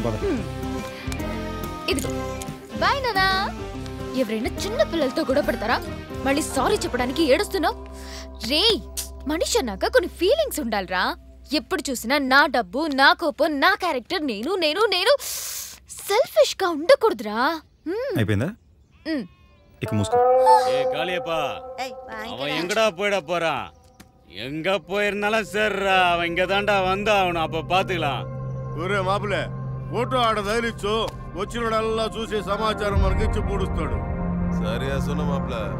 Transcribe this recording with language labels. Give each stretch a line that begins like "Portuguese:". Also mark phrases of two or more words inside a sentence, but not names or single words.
Telugu: ఇదిగో బాయ్ నానా. ఎవరైనా చిన్న పిల్లలతో గొడవ పడతారా? మళ్ళీ సారీ చెప్పడానికి ఏడుస్తున్నావు? రే, మనిషి అన్నాక కొన్ని ఫీలింగ్స్ ఉండాలిరా. ఎప్పుడు చూసినా నా డబ్బు, నా కోపం, నా క్యారెక్టర్, నేను నేను నేను సెల్ఫిష్ గా ఉండకూడదురా. అయిపోయిందా? ఇక మూసుకో.
Tamil: காளியப்பா அவன் எங்கடா போயிட போறான்? எங்க போயிருந்தாலும் சரிடா இங்க தாண்டா வந்தாகணும் அப்ப பாத்துக்கலாம்.
Telugu: ఒరే మాపులే ఫోటో ఆడ తగిలిచ్చు వచ్చినోడల్లా చూసి సమాచారం మనకి ఇచ్చి పూడుస్తాడు. సరే అసలు మాప్ల